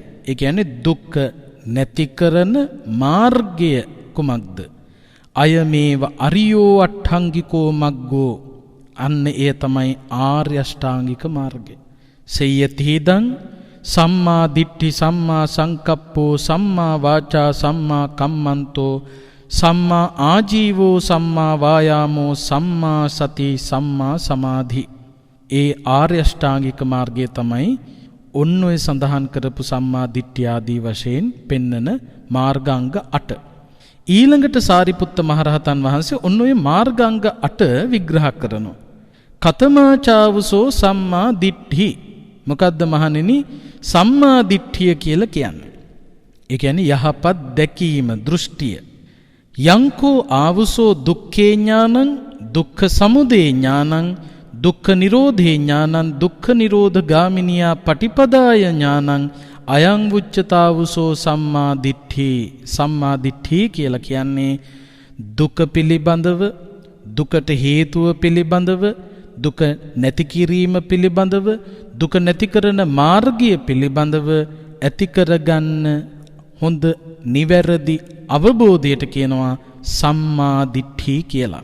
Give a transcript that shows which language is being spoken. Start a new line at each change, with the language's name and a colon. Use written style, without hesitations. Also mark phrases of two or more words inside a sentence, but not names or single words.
Sinhala: ඒ කියන්නේ දුක්ඛ නැති කරන මාර්ගය කුමක්ද?
Pali: අයමේව අරියෝ අට්ඨංගිකෝ මග්ගෝ.
Sinhala: අන්න එය තමයි ආර්ය අෂ්ටාංගික මාර්ගය.
Pali: සේයතිදං සම්මා දිට්ඨි සම්මා සංකප්පෝ සම්මා වාචා සම්මා කම්මන්තෝ සම්මා ආජීවෝ සම්මා වායාමෝ සම්මා සති සම්මා සමාධි.
Sinhala: ඒ ආර්ය අෂ්ටාංගික මාර්ගය තමයි ඔන්න ඔය සඳහන් කරපු
Pali: සම්මා දිට්ඨිය
Sinhala: ආදී වශයෙන් පෙන්නන මාර්ගාංග 8. ඊළඟට සාරිපුත්ත මහරහතන් වහන්සේ ඔන්න ඔය මාර්ගාංග 8 විග්‍රහ කරනවා.
Pali: කතමාචාවසෝ සම්මා දිට්ඨි.
Sinhala: මොකද්ද මහණෙනි
Pali: සම්මා දිට්ඨිය
Sinhala: කියලා කියන්නේ? ඒ කියන්නේ යහපත් දැකීම, දෘෂ්ටිය.
Pali: යංකෝ ආවසෝ දුක්ඛේ ඥානං දුක්ඛ සමුදය ඥානං දුක්ඛ නිරෝධේ ඥානං දුක්ඛ නිරෝධ ගාමිනියා පටිපදාය ඥානං අයං උච්චතාවසෝ සම්මා දිට්ඨි. සම්මා දිට්ඨි
Sinhala: කියලා කියන්නේ දුක පිළිබඳව, දුකට හේතුව පිළිබඳව, දුක නැති කිරීම පිළිබඳව, දුක නැති කරන මාර්ගය පිළිබඳව ඇති කරගන්න හොඳ නිවැරදි අවබෝධයට කියනවා
Pali: සම්මා දිට්ඨි
Sinhala: කියලා.